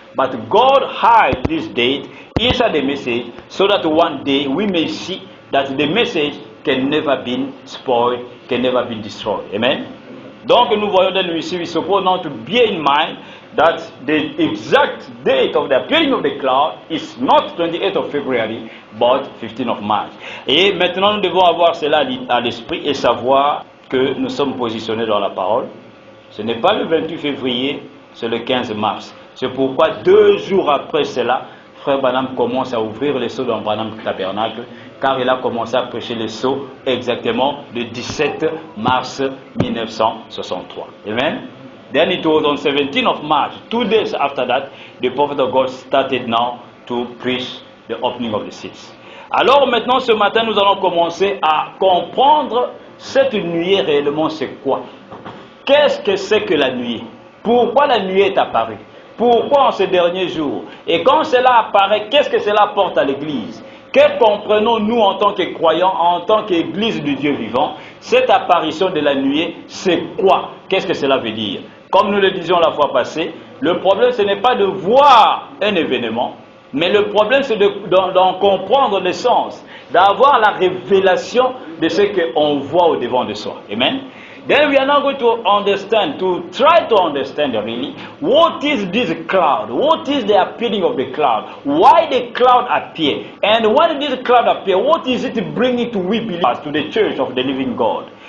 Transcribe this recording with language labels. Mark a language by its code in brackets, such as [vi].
[en] But God hides this date inside the message so that one day we may see that the message can never be spoiled, can never be destroyed. Amen? [fr] Donc nous voyons dans [en] we suppose now to bear in mind that the exact date of the appearing of the cloud is not 28th of February, but 15th of March. [fr] Et maintenant nous devons avoir cela à l'esprit et savoir que nous sommes positionnés dans la parole. Ce n'est pas le 28 février, c'est le 15 mars. C'est pourquoi 2 jours après cela, Frère Branham commence à ouvrir les sceaux dans Branham Tabernacle, car il a commencé à prêcher les sceaux exactement le 17 mars 1963. Amen. [en] Then it was on 17th of March, 2 days after that, the prophet of God started now to preach the opening of the seals. [fr] Alors maintenant, ce matin, nous allons commencer à comprendre cette nuée réellement c'est quoi. Qu'est-ce que c'est que la nuée? Pourquoi la nuée est apparue? Pourquoi en ces derniers jours? Et quand cela apparaît, qu'est-ce que cela apporte à l'Église? Que comprenons-nous en tant que croyants, en tant qu'Église du Dieu vivant? Cette apparition de la nuée, c'est quoi? Qu'est-ce que cela veut dire? Comme nous le disions la fois passée, le problème ce n'est pas de voir un événement, mais le problème c'est d'en comprendre le sens, d'avoir la révélation de ce qu'on voit au devant de soi. Amen. [en] Then we are now going to understand, to try to understand really, what is this cloud? What is the appearing of the cloud? Why the cloud appear? And when this cloud appear, what is it bringing to we believers, to the church of the living God?